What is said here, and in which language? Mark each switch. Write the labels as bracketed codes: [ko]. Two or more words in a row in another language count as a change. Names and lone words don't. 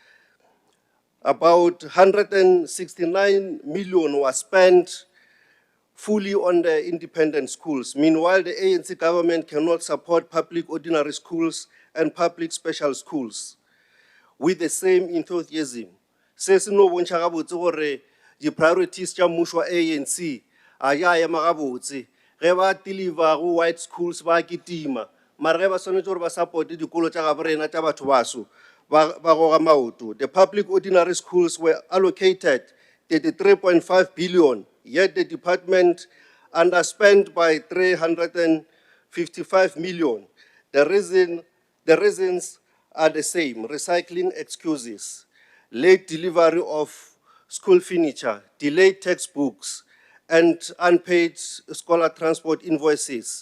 [en] About 169 million was spent fully on the independent schools. Meanwhile, the ANC government cannot support public ordinary schools and public special schools with the same enthusiasm. [nso] Se no bontšha gabotse gore di-priorities tša mmušo wa ANC a ya ema gabotse. Ge ba deliver go [en] white schools [nso] ba kitima, mara ge ba swanetše gore ba supporte dikolo tša gabo rena tša batho baso ba goga maoto. [en] The public ordinary schools were allocated 33.5 billion, yet the department underspent by 355 million. The reasons are the same: recycling excuses, late delivery of school furniture, delayed textbooks, and unpaid scholar transport invoices.